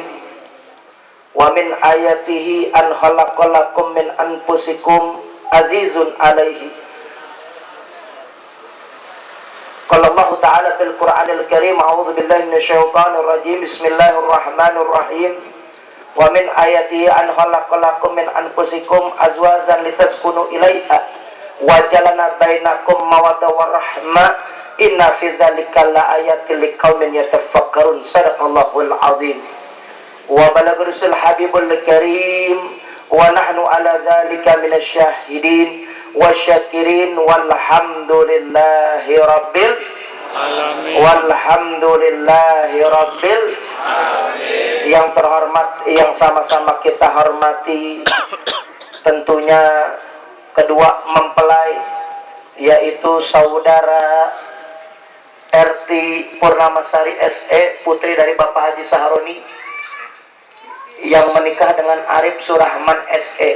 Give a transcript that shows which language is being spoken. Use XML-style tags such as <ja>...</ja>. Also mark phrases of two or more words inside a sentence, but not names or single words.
<ar>ومن آياته أن خلق لكم من أنفسكم عزيز عليه. قال الله تعالى في القرآن الكريم أعوذ بالله من الشيطان الرجيم. بسم الله الرحمن الرحيم. ومن آياته أن خلق لكم من أنفسكم أزواجا لتسكنوا إليها وجعل بينكم مودة ورحمة. إن في ذلك لآيات لقوم يتفكرون. صدق الله العظيم وبلغ رسول حبيب الكريم ونحن على ذلك من الشاهدين والشاكرين والحمد لله رب العالمين. والحمد لله رب العالمين.</ar> <id>Yang terhormat, yang sama-sama kita hormati tentunya kedua mempelai, yaitu saudara Erti Purnamasari SE, putri dari Bapak Haji Saharoni, yang menikah dengan Arif Surahman SE.</id>